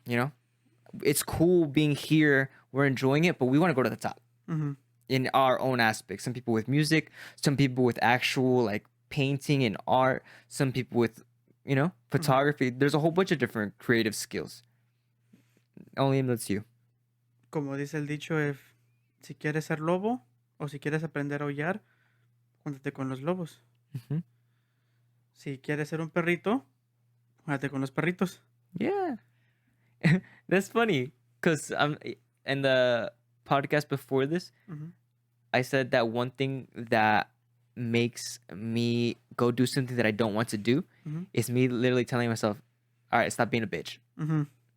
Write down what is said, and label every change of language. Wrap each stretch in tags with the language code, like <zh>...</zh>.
<en>You know, it's cool being here. We're enjoying it, but we want to go to the top Mhm. in our own aspects. Some people with music, some people with actual like painting and art, some people with, you know, photography. There's a whole bunch of different creative skills. Only that's you.</en> <es>Como dice el dicho, si quieres ser lobo o si quieres aprender a aullar, júntate con los lobos. Mhm. Si quieres ser un perrito, júntate con los perritos.</es> <en>Yeah. That's funny because in the podcast before this, Mhm. I said that one thing that makes me go do something that I don't want to do Mhm. is me literally telling myself, all right, stop being a bitch. Mhm.</en>